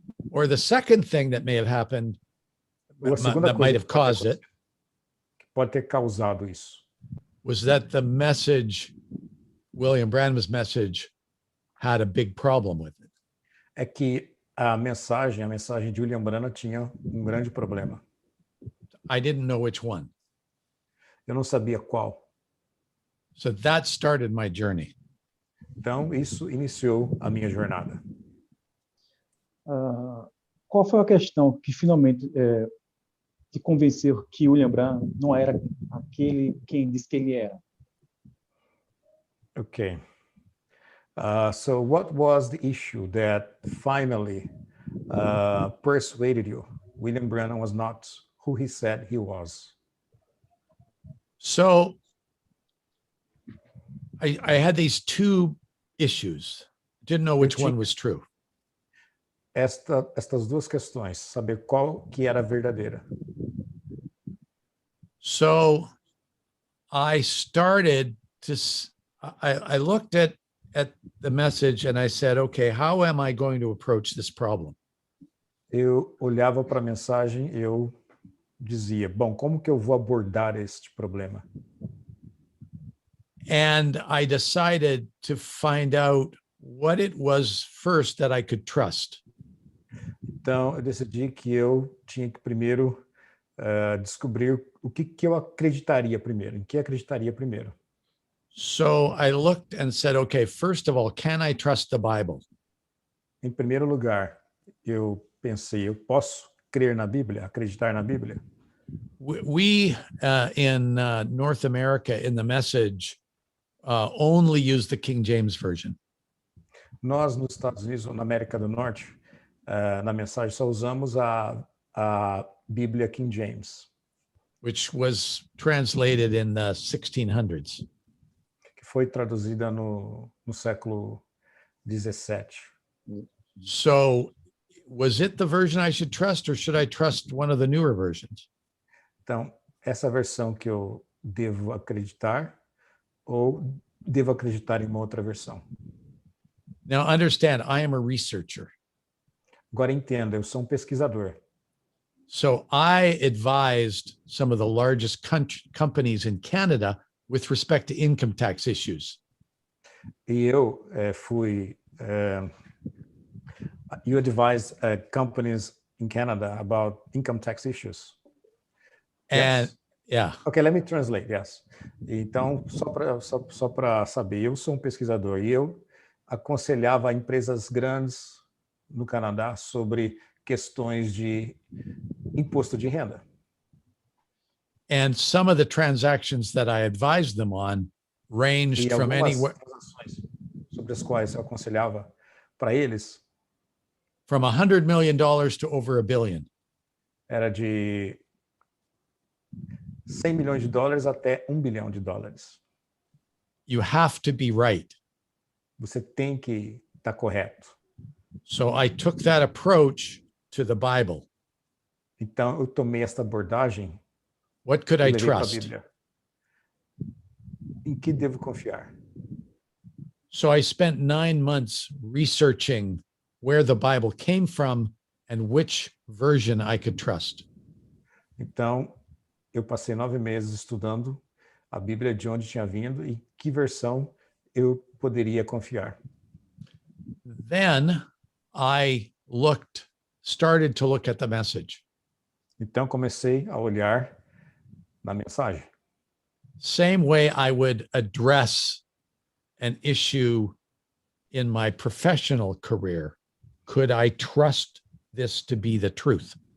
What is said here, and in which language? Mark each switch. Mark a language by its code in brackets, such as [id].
[en] Or the second thing that may have happened [pt] Ou a segunda [en] that [pt] coisa [en] might have caused it [pt] que pode ter causado isso [en] was that the message, William Branham's message, had a big problem with it. [pt] é que a mensagem de William Branham tinha grande problema. [en] I didn't know which one. [pt] Eu não sabia qual. [en] So that started my journey. [pt] Então, isso iniciou a minha jornada. Qual foi a questão que finalmente te convenceu que William Branham não era aquele quem disse que ele era? [en] Okay. So what was the issue that finally persuaded you William Branham was not who he said he was? So I had these two issues. Didn't know which one was true. [pt] Estas duas questões, saber qual que era a verdadeira. [en] So I started to, I looked at the message and I said, okay, how am I going to approach this problem? [pt] Eu olhava para a mensagem e eu dizia, bom, como que eu vou abordar este problema? [en] And I decided to find out what it was first that I could trust. [pt] Então, eu decidi que eu tinha que primeiro descobrir o que eu acreditaria primeiro, em que acreditaria primeiro. [en] So I looked and said, okay, first of all, can I trust the Bible? [pt] Em primeiro lugar, eu pensei, eu posso crer na Bíblia, acreditar na Bíblia? [en] We in North America, in the message, only use the King James Version. [pt] Nós, nos Estados Unidos, ou na América do Norte, na mensagem só usamos a Bíblia King James, [en] which was translated in the 1600s. [pt] que foi traduzida no século 17. [en] So was it the version I should trust, or should I trust one of the newer versions? [pt] Então, essa versão que eu devo acreditar ou devo acreditar em uma outra versão? [en] Now understand, I am a researcher. [pt] Agora entenda, eu sou pesquisador. [en] So I advised some of the largest companies in Canada with respect to income tax issues. [pt] E eu fui... [en] you advised companies in Canada about income tax issues. And yes. Yeah. Okay, let me translate, yes. [pt] Então, só para saber, eu sou pesquisador e eu aconselhava empresas grandes no Canadá sobre questões de imposto de renda. [en] And some of the transactions that I advised them on ranged from anywhere [pt] sobre as quais eu aconselhava para eles [en] from $100 million to over $1 billion. [pt] Era de $100 milhões até $1 bilhão. [en] You have to be right. [pt] Você tem que estar correto. [en] So I took that approach to the Bible. [pt] Então eu tomei esta abordagem. [en] What could I trust? [pt] Em que devo confiar? [en] So I spent 9 months researching where the Bible came from and which version I could trust. [pt] Então, eu passei 9 meses estudando a Bíblia, de onde tinha vindo e que versão eu poderia confiar. [en] Then I started to look at the message. [pt] Então comecei a olhar na mensagem. [en] Same way I would address an issue in my professional career. Could I trust this to be the truth?